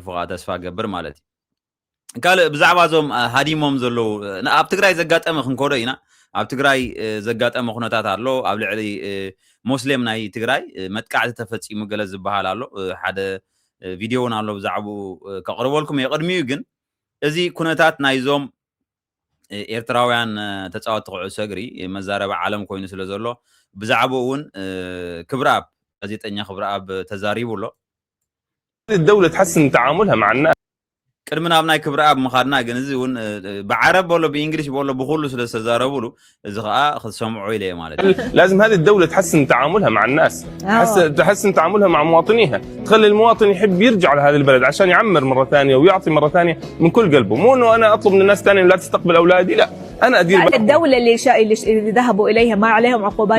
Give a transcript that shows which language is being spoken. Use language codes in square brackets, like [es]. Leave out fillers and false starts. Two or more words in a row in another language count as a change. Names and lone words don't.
[ti] ከዓ ተስፋ ገብር ማለት እዩ ካልእ ብዛዕባ እዞም ሃዲሞም ዘለዉ ኣብ ትግራይ ዘጋጠመ ክንከዶ ኢና ኣብ ትግራይ ዘጋጠመ ኩነታት ኣሎ ኣብ ልዕሊ ሙስሊም ናይ ትግራይ መጥቃዕቲ ተፈፂሙ ገለ ዝበሃል ኣሎ ሓደ ቪድዮ እውን ኣሎ ብዛዕባኡ ከቕርበልኩም የቅድሚኡ ግን እዚ ኩነታት ናይዞም ኤርትራውያን ተፃወቲ ኩዕሶ እግሪ መዛረበ ዓለም ኮይኑ ስለ ዘሎ ብዛዕባኡ እውን ክብረኣብ ጋዜጠኛ ክብረኣብ ተዛሪቡ ኣሎ [ar] الدولة تحسن تعاملها مع الناس [ti] ቅድሚ ናብ ናይ ክብረኣብ ምኻድና ግን እዚ እውን ብዓረብ በሎ ብእንግሊሽ በሎ ብኩሉ ስለ ዝተዛረብሉ እዚ ከዓ ክትሰምዑ ኢለ ማለት [ar] لازم هذه الدولة تحسن تعاملها مع الناس تحسن تعاملها مع مواطنيها تخلي المواطن يحب يرجع لهذه البلد عشان يعمر مرة ثانية ويعطي مرة ثانية من كل قلبه مو انه انا اطلب من الناس ثانية لا تستقبل اولادي لا انا ادير الدولة اللي ذهبوا اليها ما عليهم عقوبات